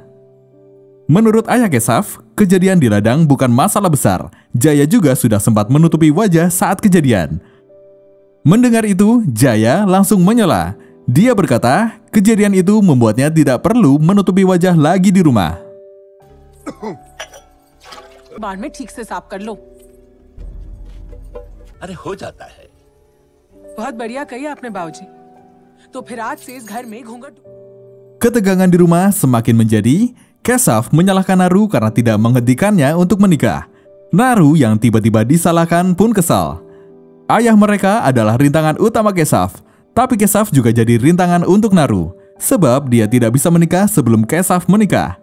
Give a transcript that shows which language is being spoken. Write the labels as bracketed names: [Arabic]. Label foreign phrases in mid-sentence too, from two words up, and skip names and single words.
[Indonesian] Menurut ayah Keshav, kejadian di ladang bukan masalah besar. Jaya juga sudah sempat menutupi wajah saat kejadian. Mendengar itu, Jaya langsung menyela. Dia berkata, kejadian itu membuatnya tidak perlu menutupi wajah lagi di rumah. [Hindi] बाद में ठीक से साफ कर लो। अरे हो जाता है। बहुत बढ़िया कही आपने बाबूजी। तो फिर आज से इस घर में घूंघट। [Indonesian] Ketegangan di rumah semakin menjadi. Keshav menyalahkan Naru karena tidak menghentikannya untuk menikah. Naru yang tiba-tiba disalahkan pun kesal. Ayah mereka adalah rintangan utama Keshav, tapi Keshav juga jadi rintangan untuk Naru, sebab dia tidak bisa menikah sebelum Keshav menikah.